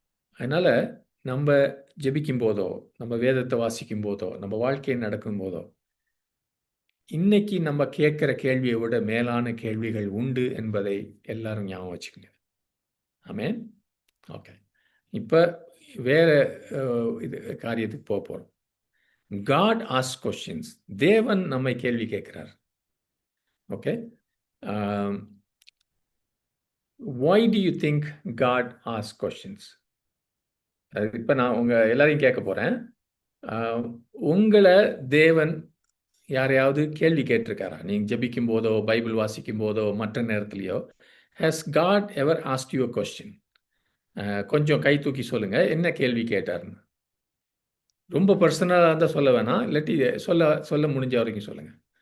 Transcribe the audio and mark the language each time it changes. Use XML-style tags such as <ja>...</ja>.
<ta>அதனால் நம்ம ஜெபிக்கும் போதோ, நம்ம வேதத்தை வாசிக்கும் போதோ, நம்ம வாழ்க்கையை நடக்கும் போதோ, இன்னைக்கு நம்ம கேட்குற கேள்வியை விட மேலான கேள்விகள் உண்டு என்பதை எல்லாரும் ஞாபகம் வச்சுக்கோங்க. ஆமென். ஓகே, இப்போ வேற இது காரியத்துக்கு போக போகிறோம்.</ta> <en>God ask questions.</en> <ta>தேவன் நம்மை கேள்வி கேட்கிறார்.</ta> <en>Okay, why do you think God asks questions?</en> <ta>இப்போ நான் உங்கள் எல்லாரையும் கேட்க போகிறேன். உங்களை தேவன் யாரையாவது கேள்வி கேட்டிருக்காரா? நீங்கள் ஜெபிக்கும் போதோ, பைபிள் வாசிக்கும் போதோ, மற்ற நேரத்துலையோ,</ta> <en>Has God ever ask you a question?</en> <ta>கொஞ்சம் கை தூக்கி சொல்லுங்கள், என்ன கேள்வி கேட்டார்னு. ரொம்ப பர்சனலாக இருந்தால் சொல்ல வேணாம், இல்லாட்டி சொல்ல முடிஞ்ச வரைக்கும் சொல்லுங்கள்.</ta>